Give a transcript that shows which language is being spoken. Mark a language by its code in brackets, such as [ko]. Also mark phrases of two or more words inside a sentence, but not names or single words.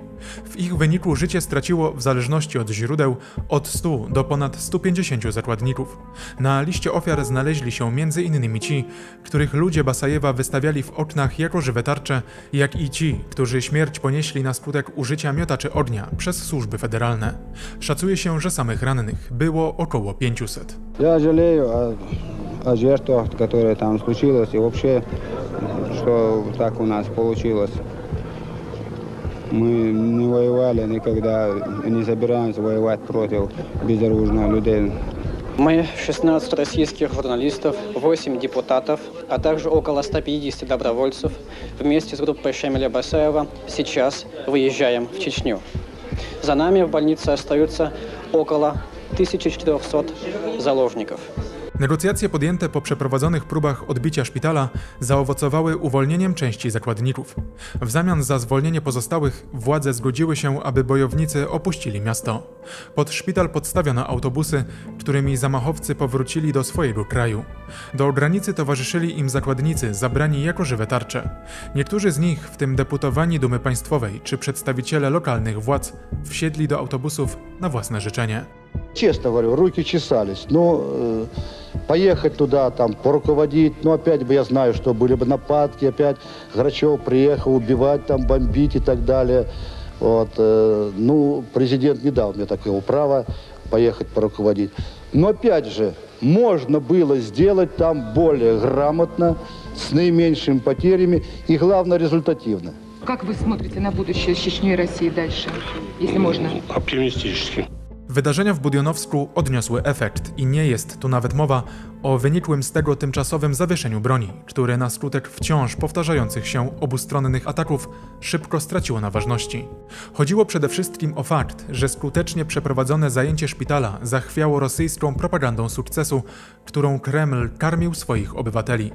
[pl] W ich wyniku życie straciło, w zależności od źródeł, od 100 do ponad 150 zakładników. Na liście ofiar znaleźli się m.in. ci, których ludzie Basajewa wystawiali w oknach jako żywe tarcze, jak i ci, którzy śmierć ponieśli na skutek użycia miotaczy ognia przez służby federalne. Szacuje się, że samych rannych było około 500. [ru] Я жалею о жертвах, которые там случилось, и вообще, что так у нас получилось. Мы не воевали никогда, не собираемся воевать против безоружных людей. Мы 16 российских журналистов, 8 депутатов, а также около 150 добровольцев вместе с группой Шамиля Басаева сейчас выезжаем в Чечню. За нами в больнице остаются около 1400 założników. [pl] Negocjacje podjęte po przeprowadzonych próbach odbicia szpitala zaowocowały uwolnieniem części zakładników. W zamian za zwolnienie pozostałych władze zgodziły się, aby bojownicy opuścili miasto. Pod szpital podstawiono autobusy, którymi zamachowcy powrócili do swojego kraju. Do granicy towarzyszyli im zakładnicy zabrani jako żywe tarcze. Niektórzy z nich, w tym deputowani Dumy Państwowej czy przedstawiciele lokalnych władz, wsiedli do autobusów na własne życzenie. [ru] Честно говорю, руки чесались. Поехать туда, там, поруководить, опять бы я знаю, что были бы нападки, опять Грачев приехал убивать, там, бомбить и так далее. Президент не дал мне такого права поехать поруководить. Но опять же, можно было сделать там более грамотно, с наименьшими потерями и, главное, результативно. Как вы смотрите на будущее с Чечней и Россией дальше, если можно? Оптимистически. [pl] W Wydarzenia w Budionowsku odniosły efekt i nie jest tu nawet mowa o wynikłym z tego tymczasowym zawieszeniu broni, które na skutek wciąż powtarzających się obustronnych ataków szybko straciło na ważności. Chodziło przede wszystkim o fakt, że skutecznie przeprowadzone zajęcie szpitala zachwiało rosyjską propagandą sukcesu, którą Kreml karmił swoich obywateli.